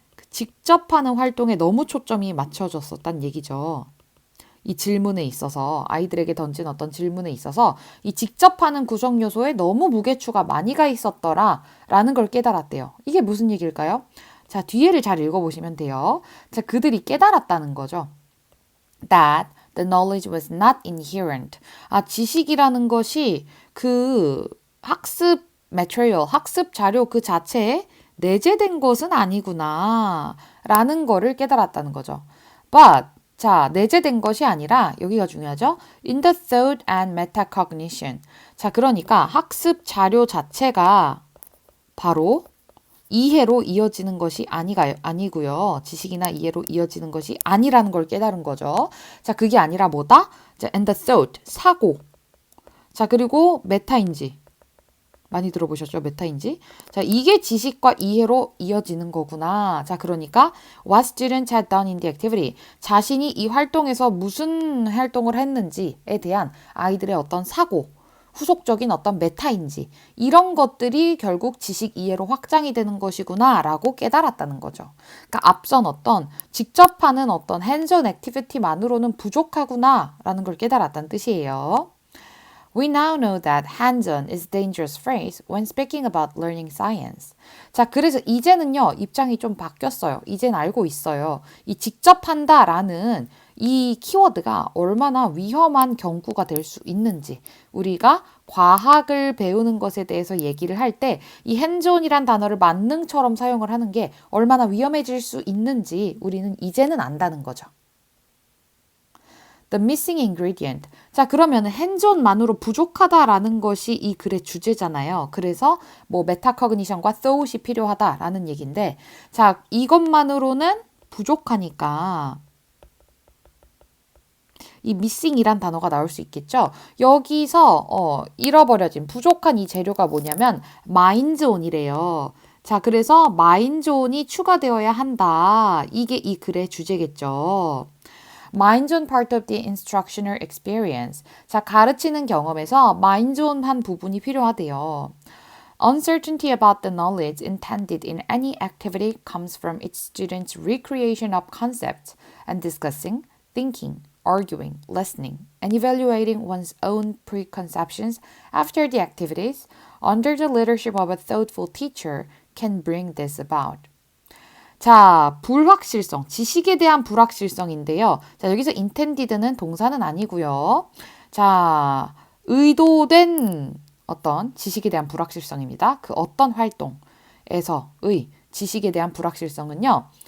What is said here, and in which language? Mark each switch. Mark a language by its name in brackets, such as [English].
[Korean] 직접 하는 활동에 너무 초점이 맞춰졌었단 얘기죠. 이 질문에 있어서 아이들에게 던진 어떤 질문에 있어서 이 직접 하는 구성 요소에 너무 무게추가 많이 가 있었더라라는 걸 깨달았대요. 이게 무슨 얘기일까요? 자, 뒤에를 잘 읽어보시면 돼요. 자, 그들이 깨달았다는 거죠. [English] That the knowledge was not inherent. [Korean] 지식이라는 것이 그 학습 material, 학습 자료 그 자체에 내재된 것은 아니구나 라는 거를 깨달았다는 거죠. But 자, 내재된 것이 아니라 여기가 중요하죠. [English] In the thought and metacognition. [Korean] 자, 그러니까 학습 자료 자체가 바로 이해로 이어지는 것이 아니고요. 지식이나 이해로 이어지는 것이 아니라는 걸 깨달은 거죠. 자, 그게 아니라 뭐다? 자, [English] and the thought, [Korean] 사고. 자, 그리고 메타인지. 많이 들어보셨죠? 메타인지. 자, 이게 지식과 이해로 이어지는 거구나. 자, 그러니까 [English] what students had done in the activity. [Korean] 자신이 이 활동에서 무슨 활동을 했는지에 대한 아이들의 어떤 사고, 후속적인 어떤 메타인지 이런 것들이 결국 지식 이해로 확장이 되는 것이구나 라고 깨달았다는 거죠. 그러니까 앞선 어떤 직접 하는 어떤 hands-on activity만으로는 부족하구나 라는 걸 깨달았다는 뜻이에요. [English] We now know that hands-on is a dangerous phrase when speaking about learning science. [Korean] 자, 그래서 이제는요, 입장이 좀 바뀌었어요. 이젠 알고 있어요. 이 직접 한다라는 이 키워드가 얼마나 위험한 경구가 될 수 있는지, 우리가 과학을 배우는 것에 대해서 얘기를 할 때 이 hands-on이란 단어를 만능처럼 사용을 하는 게 얼마나 위험해질 수 있는지 우리는 이제는 안다는 거죠. [English] The missing ingredient. [Korean] 자, 그러면 hands-on만으로 부족하다라는 것이 이 글의 주제잖아요. 그래서 뭐 메타커그니션과 thought이 필요하다라는 얘기인데, 자, 이것만으로는 부족하니까 이 missing이란 단어가 나올 수 있겠죠. 여기서 잃어버려진 부족한 이 재료가 뭐냐면 mind on이래요. 자, 그래서 mind on이 추가되어야 한다. 이게 이 글의 주제겠죠. [English] Mind on part of the instructional experience. [Korean] 자, 가르치는 경험에서 mind on 한 부분이 필요하대요. [English] Uncertainty about the knowledge intended in any activity comes from its students' recreation of concepts and discussing, thinking, arguing, listening, and evaluating one's own preconceptions after the activities under the leadership of a thoughtful teacher can bring this about. [Korean] 자, 불확실성, 지식에 대한 불확실성인데요. 자, 여기서 intended는 동사는 아니고요. 자, 의도된 어떤 지식에 대한 불확실성입니다. 그 어떤 활동에서의 지식에 대한 불확실성은요.